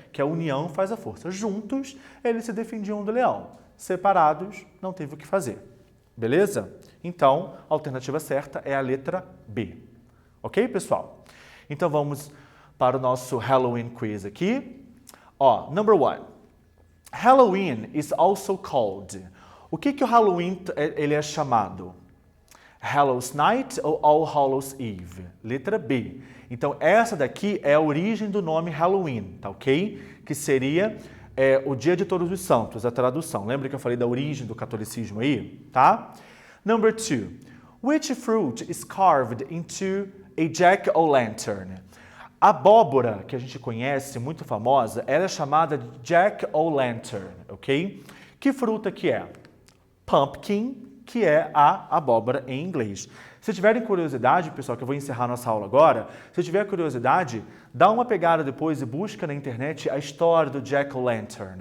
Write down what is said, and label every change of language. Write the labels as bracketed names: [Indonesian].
[Portuguese] Que a união faz a força. Juntos, eles se defendiam do leão. Separados, não teve o que fazer. Beleza? Então, a alternativa certa é a letra B. Ok, pessoal? Então vamos para o nosso Halloween quiz aqui. [English] Ó, number 1. Halloween is also called... [Portuguese] O que o Halloween ele é chamado? Hallows Night ou All Hallows Eve? Letra B. Então, essa daqui é a origem do nome Halloween, tá ok? Que seria o Dia de Todos os Santos, a tradução. Lembra que eu falei da origem do catolicismo aí? [English] Tá? Number 2. Which fruit is carved into a jack-o'-lantern? [Portuguese] A abóbora que a gente conhece, muito famosa, ela é chamada de jack-o'-lantern, ok? Que fruta que é? Pumpkin, que é a abóbora em inglês. Se tiverem curiosidade, pessoal, que eu vou encerrar nossa aula agora, se tiver curiosidade, dá uma pegada depois e busca na internet a história do Jack-o'-lantern.